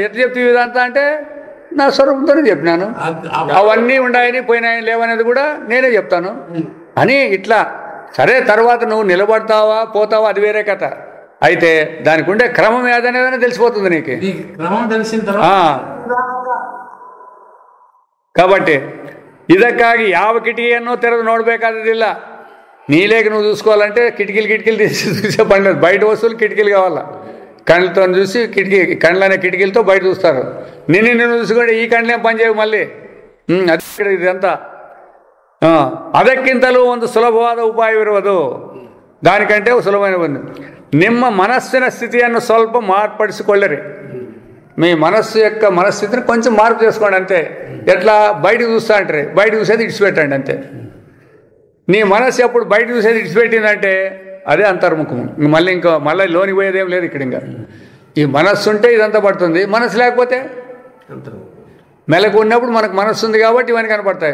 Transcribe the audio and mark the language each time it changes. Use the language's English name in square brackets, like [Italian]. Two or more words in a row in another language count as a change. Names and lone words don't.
[Telugu] ఎట్లా చెప్తే ఇదంతా అంటే నా స్వరూపంతోనే చెప్పినాను, అవన్నీ ఉన్నాయని పోయినాయని లేవనేది కూడా నేనే చెప్తాను అని. ఇట్లా సరే, తర్వాత నువ్వు నిలబడతావా పోతావా అది వేరే కథ. అయితే దానికి ఉండే క్రమం ఏదనేదని తెలిసిపోతుంది నీకు. క్రమం తెలిసిన తర్వాత [Kannada] కాబట్టి ಇದಕ್ಕಾಗಿ ಯಾವ ಕಿಟಕಿಯನ್ನು ತೆರೆದು ನೋಡಬೇಕಾದಿಲ್ಲ. [Telugu] నీలేకి నువ్వు చూసుకోవాలంటే కిటికీలు తీసి చూసే పని లేదు. బయట వస్తువులు కిటికీలు కావాలా. కళ్ళతో చూసి కళ్ళనే కిటికీలతో బయట చూస్తారు. నిన్ను చూసుకోండి, ఈ కళ్ళేం పని చేయవు మళ్ళీ. అది ఇదంతా [Kannada] ಅದಕ್ಕಿಂತಲೂ ಒಂದು ಸುಲಭವಾದ ಉಪಾಯವಿರುವುದು. [Telugu] దానికంటే సులభమైన [Kannada] ಒಂದು ನಿಮ್ಮ ಮನಸ್ಸಿನ ಸ್ಥಿತಿಯನ್ನು ಸ್ವಲ್ಪ మార్పడిసిಕೊಳ್ಳిರಿ. [Telugu] మీ మనస్సు యొక్క మనస్థితిని కొంచెం మార్పు చేసుకోండి అంతే. ఎట్లా బయటకు చూస్తా అంటారు, బయట చూసేది ఇడిచిపెట్టండి అంతే. నీ మనస్సు ఎప్పుడు బయట చూసేది ఇడిచిపెట్టిందంటే అదే అంతర్ముఖము. మళ్ళీ లోనికి పోయేది ఏం లేదు ఇక్కడ. ఇంకా ఈ మనస్సు ఉంటే ఇదంతా పడుతుంది, మనస్సు లేకపోతే మెలకు ఉన్నప్పుడు మనకు మనస్సు ఉంది కాబట్టి ఇవన్నీ కనపడతాయి.